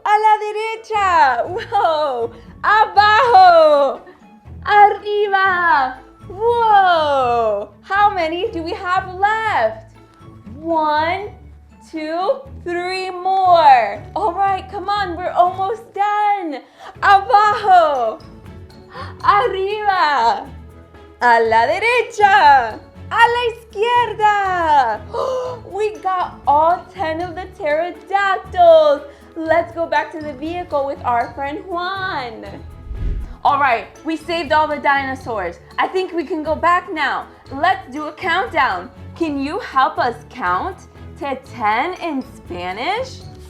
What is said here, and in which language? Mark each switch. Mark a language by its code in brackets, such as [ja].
[es] A la derecha. Whoa. Abajo. Arriba. Whoa. [en] How many do we have left? 1, 2, 3 more. All right, come on, we're almost done. [es] Abajo, arriba, a la derecha, a la izquierda. [en] We got all 10 of the pterodactyls. Let's go back to the vehicle with our friend Juan. All right, we saved all the dinosaurs. I think we can go back now. Let's do a countdown. Can you help us count to 10 in Spanish?